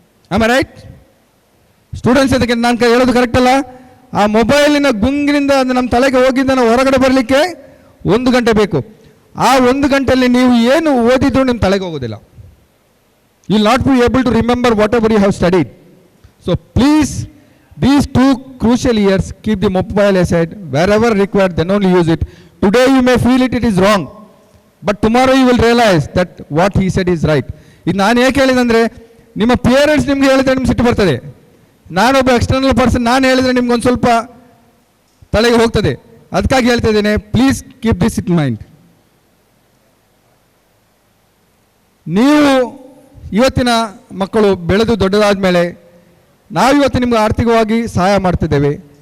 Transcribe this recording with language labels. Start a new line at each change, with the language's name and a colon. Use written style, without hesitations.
English: Am I right students?
Kannada: ಅದಕ್ಕೆ ನಾನು ಹೇಳೋದು ಕರೆಕ್ಟ್ ಅಲ್ಲ? ಆ ಮೊಬೈಲಿನ ಗುಂಗಿನಿಂದ ನಮ್ಮ ತಲೆಗೆ ಹೋಗಿದ್ದ ನಾವು ಹೊರಗಡೆ ಬರಲಿಕ್ಕೆ 1 ಗಂಟೆ ಬೇಕು. ಆ 1 ಗಂಟೆಯಲ್ಲಿ ನೀವು ಏನು ಓದಿದ್ರು ನಿಮ್ಮ ತಲೆಗೆ ಹೋಗೋದಿಲ್ಲ.
English: You will not be able to remember whatever you have studied. So please, these 2 crucial years, keep the mobile aside. Wherever required, then only use it. Today you may feel it is wrong, but tomorrow you will realize that what he said is right.
Kannada: ಇದು ನಾನು ಏಕೆ ಹೇಳಿದಂದರೆ, ನಿಮ್ಮ parents ನಿಮ್ಗೆ ಹೇಳಿದ್ರೆ ನಿಮ್ಗೆ ಸಿಟ್ಟು ಬರ್ತದೆ. ನಾನೊಬ್ಬ ಎಕ್ಸ್ಟರ್ನಲ್ ಪರ್ಸನ್, ನಾನು ಹೇಳಿದರೆ ನಿಮ್ಗೊಂದು ಸ್ವಲ್ಪ ತಲೆಗೆ ಹೋಗ್ತದೆ. ಅದಕ್ಕಾಗಿ ಹೇಳ್ತಾ ಇದ್ದೇನೆ,
English: Please keep this in mind.
Kannada: ನೀವು ಇವತ್ತಿನ ಮಕ್ಕಳು ಬೆಳೆದು ದೊಡ್ಡದಾದ ಮೇಲೆ ನಾವಿವತ್ತು ನಿಮ್ಗೆ ಆರ್ಥಿಕವಾಗಿ ಸಹಾಯ ಮಾಡ್ತಿದ್ದೇವೆ.